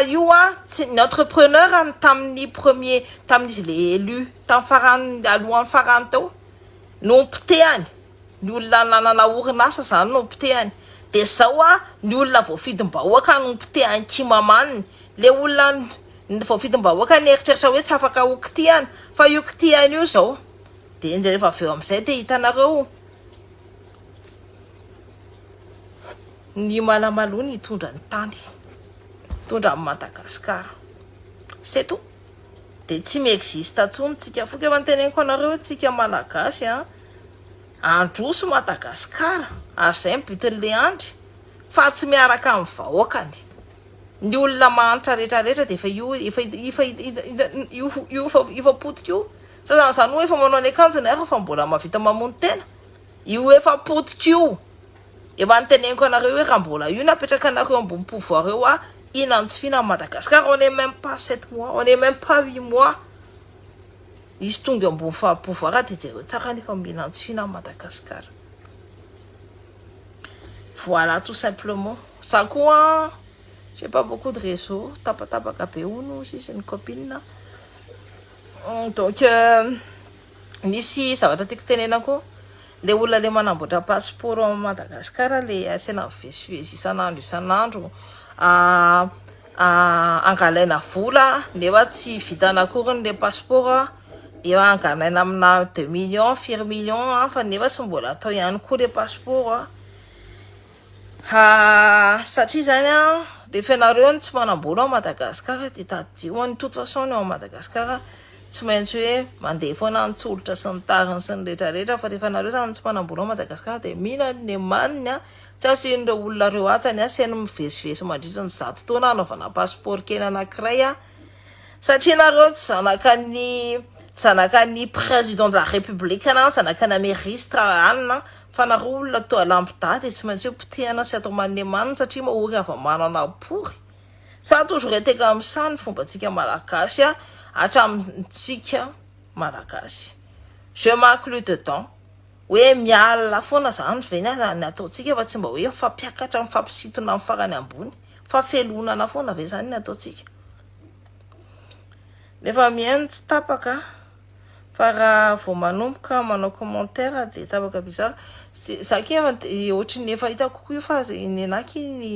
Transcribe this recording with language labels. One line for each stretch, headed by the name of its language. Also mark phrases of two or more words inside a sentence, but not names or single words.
Malagasy: io tsy ny entrepreneur tamin'ny premier tamin'izy le élu tamin'ny farany alohan'ny farany tao no potehany ny olona nanana orinasa zany no potehany de zao ny olona voafidim-bahoaka no potehany kimamaniny le olona voafidim-bahoaka ny eritreritra hoe tsy afaka okitihany fa io kitihany io zao de rehefa avy eo am'izay de hitanareo ny malamalo ny hitondra ny tany hitondra amin'ny Madagascar
French: c'est tout
Malagasy: de tsy miexiste atsony tsika foka efa niteneniko anareo hoe tsika malagasy androso Madagascar ary zay mibitin'le andry fa tsy miaraka amin'ny vahoakany ny olona mahantra rehetrarehetra de efa potika io zany hoe efa manao ny akanjo na fa mbola mavita mamony tena io efa potika io efa niteneniko anareo hoe raha mbola io napetraka anareo ambony pouvoir eo inany tsy fina Madagascar
French: on est même pas 7 mois on est même pas 8 mois
Malagasy: izy tonga ambony pouvoir de jereo tsaka nefa minany tsy fina Madagascar
French: voilà tout simplement ça koa j'ai pas beaucoup de réseau
Malagasy: tapatapaka be
French: uno si c'est une copine donc
Malagasy: nisy zavatra tiako tenenako le olona le manamboatra
French: passeport au Madagascar
Malagasy: le asena vezivezy isanandro angalaina vola nefa tsy vitana akory le passeport dia angalaina amina 2 millions 4 millions fa nefa tsy mbola atao ihany koa le passeport satria zany rehefa ianareo tsy manam-bola ao Madagasikara dia tadio
French: de toute façon
Malagasy: ao Madagasikara tsy maintsy hoe mandeha foana nitsolotra sy ny tariny sy ny rehetrarehetra fa rehefa ianareo zany tsy manam-bola ao Madagasikara dia mila ny manina tsy asian'ireo olona reo atsany asiany mivezivezy mandritra ny 100 taona anaovana passeport kely anankiray satria ianareo tsy zanakany
French: président de la république
Malagasy: na zanakany ministre anina fa nareo olona toa lambda dia tsy maintsy hoe potehana sy atao manne manina satria mahory ava-manana pory
French: ça a toujours été comme ça
Malagasy: ny fombantsika malagasy hatramintsika malagasy.
French: Je m'inclus dedans.
Malagasy: Hoe miala foana zany veny zany ataontsika fa tsy mba hoe fampiakatra mifampisintona amin'ny farany ambony fa felonana foana ve zany ataontsika. Nefa mihaino tsy tapaka fa raha vao manomboka manao commentaire dia tapaka bizarre zaky ohatry ny efa hitako kokoa fa ny anaky ny